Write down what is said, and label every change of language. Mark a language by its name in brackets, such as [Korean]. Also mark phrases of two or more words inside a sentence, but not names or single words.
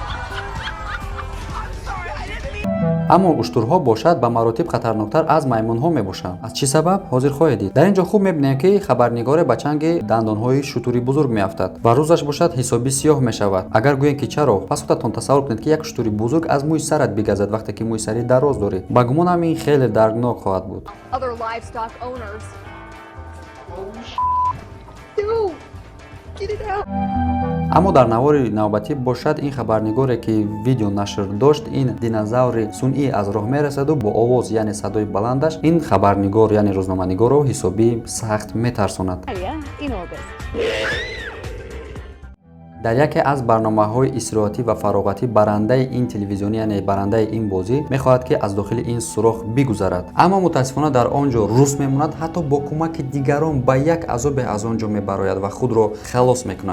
[Tajik] аммо уштурҳо бошад ба маротиб хатарноктар аз маймунҳо мебошанд. аз чӣ сабаб ҳозир хоҳед дид. дар ин ҷо хуб мебинем ки хабарнигоре ба чанги дандонҳои шутури бузург меафтад ва рӯзаш бошад ҳисобӣ сиёҳ мешавад. агар гӯем ки чаро, пас худатон тасаввур кунед ки як шутури бузург аз мӯи сарат бигазад вақте ки мӯи сари дароз дорӣ. ба гумонам ин хеле дарднок хоҳад буд. [English] Other livestock owners. Dude, get it out. [Tajik] аммо дар навори навбатӣ бошад ин хабарнигоре ки видео нашр дошт, ин динозаври сунъӣ аз роҳ мерасаду бо овоз яъне садои баландаш ин хабарнигор яъне рӯзноманигорро ҳисобӣ сахт метарсонад. [English] In orbit. [Tajik] дар яке аз барномаҳои истироҳатӣ ва фароғатӣ барандаи ин телевизионӣ яъне барандаи ин бозӣ мехоҳад ки аз дохили ин сурох бигузарад, аммо мутаассифона дар он ҷо рус мемонад, ҳатто бо кӯмаки дигарон ба як азобе аз он ҷо мебарояд ва худро халос мекунад.